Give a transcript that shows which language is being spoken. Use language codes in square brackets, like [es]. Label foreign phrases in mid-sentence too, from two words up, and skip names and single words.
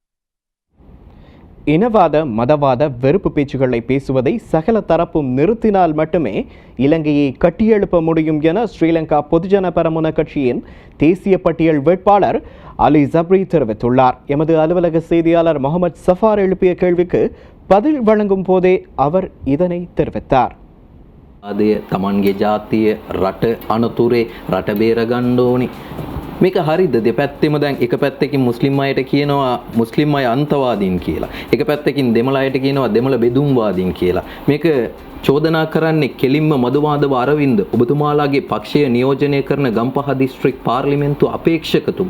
[ta] இனவாத, மதவாத, வெறுப்பு பேச்சுக்களை பேசுவதை சகல தரப்பும் நிறுத்தினால் மட்டுமே இலங்கையை கட்டியெழுப்ப முடியும் என ஸ்ரீலங்கா பொதுஜன பெரமுன கட்சியின் தேசிய பட்டியல் வேட்பாளர் அலி ஜப்ரி தெரிவித்துள்ளார். எமது அலுவலக செய்தியாளர் முகமது சஃபார் எழுப்பிய கேள்விக்கு பதில் வழங்கும் போதே அவர் இதனை தெரிவித்தார். [si] අදය තමන්ගේ ජාතිය රට අනතුරේ රට බේරගන්න ඕනි. මේක හරිද? දෙපැත්තෙම දැන් එක පැත්තකින් මුස්ලිම් අයට කියනවා මුස්ලිම් අය අන්තවාදීන් කියලා. එක පැත්තකින් දෙමළ අයට කියනවා දෙමළ බෙදුම්වාදීන් කියලා. මේක චෝදනා කරන්නේ කෙලින්ම මధుමාධව අරවින්ද ඔබතුමාලාගේ පක්ෂය නියෝජනය කරන ගම්පහ දිස්ත්‍රික් පාර්ලිමේන්තු අපේක්ෂකතුමා.